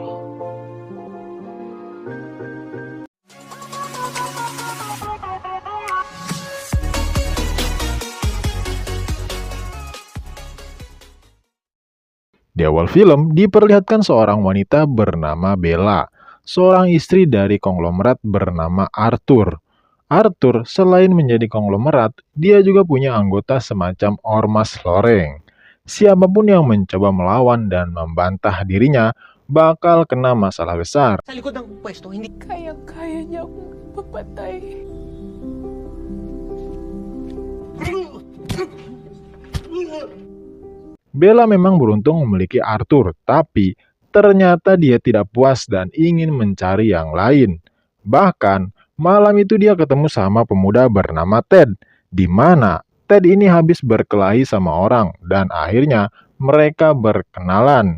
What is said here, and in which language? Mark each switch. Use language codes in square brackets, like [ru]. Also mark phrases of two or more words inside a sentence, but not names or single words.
[id] Di awal film diperlihatkan seorang wanita bernama Bella, seorang istri dari konglomerat bernama Arthur. Arthur selain menjadi konglomerat, dia juga punya anggota semacam ormas loreng. Siapapun yang mencoba melawan dan membantah dirinya bakal kena masalah besar. [tl] Sa likod ng pwesto, hindi Kaya niya akong papatay. [id] Bella memang beruntung memiliki Arthur, tapi ternyata dia tidak puas dan ingin mencari yang lain. Bahkan, malam itu dia ketemu sama pemuda bernama Ted, di mana Ted ini habis berkelahi sama orang dan akhirnya mereka berkenalan.